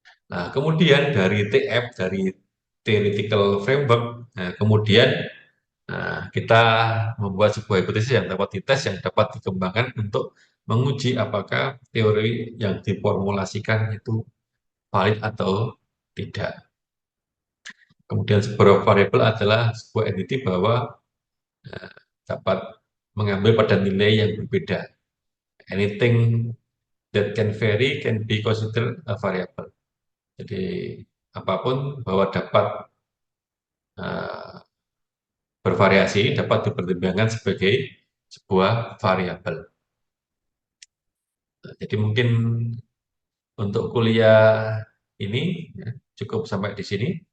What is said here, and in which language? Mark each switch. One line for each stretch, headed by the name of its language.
Indonesian: Nah, kemudian dari TF, dari theoretical framework, nah, kemudian kita membuat sebuah hipotesis yang dapat dites, yang dapat dikembangkan untuk menguji apakah teori yang diformulasikan itu valid atau tidak. Kemudian sebuah variabel adalah sebuah entity bahwa dapat mengambil pada nilai yang berbeda.
English: Anything that can vary can be considered a variable.
Indonesian: Jadi apapun bahwa dapat uh, bervariasi dapat dipertimbangkan sebagai sebuah variabel. Jadi mungkin untuk kuliah ini ya, cukup sampai di sini.